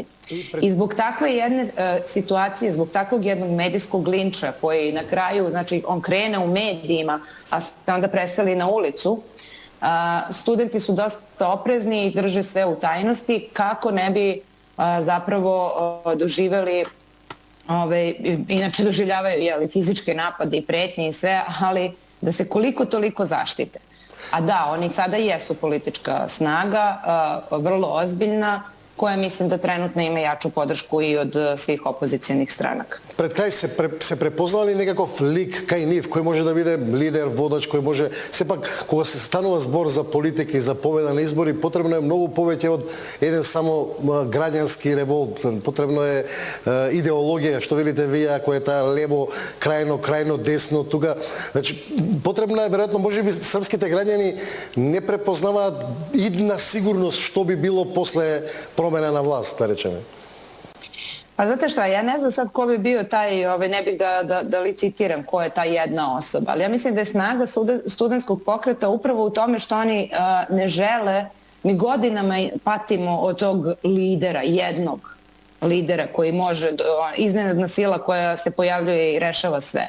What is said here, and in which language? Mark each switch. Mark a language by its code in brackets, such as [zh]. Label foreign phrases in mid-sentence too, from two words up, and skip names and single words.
[sr] I zbog takve jedne situacije, zbog takvog jednog medijskog linča koji na kraju, znači on krene u medijima, a onda preseli na ulicu, studenti su dosta oprezni i drže sve u tajnosti kako ne bi zapravo doživeli, inače doživljavaju fizičke napade i pretnje i sve, ali da se koliko toliko zaštite. A da, oni sada jesu politička snaga, vrlo ozbiljna, koja mislim da trenutno ima jaču podršku i od svih опозиционих stranaka. [mk] Пред крај се препознали некаков лик кај нив, кој може да биде лидер, водач, кој може... Сепак, кога се станува збор за политика и за победа на избори, потребно е многу повеќе од еден само граѓански револт. Потребно е идеологија, што велите вие, ако е таа лево, крајно десно, тука... Значи, потребно е, веројатно, можеби српските граѓани не препознаваат идна сигурност што би било после промена на власт, да речеме. [sr] Pa znate šta, ja ne znam sad ko bi bio taj, ne bih da licitiram ko je ta jedna osoba, ali ja mislim da je snaga studentskog pokreta upravo u tome što oni ne žele, mi godinama patimo od tog lidera, jednog lidera koji može, iznenadna sila koja se pojavljuje i rešava sve.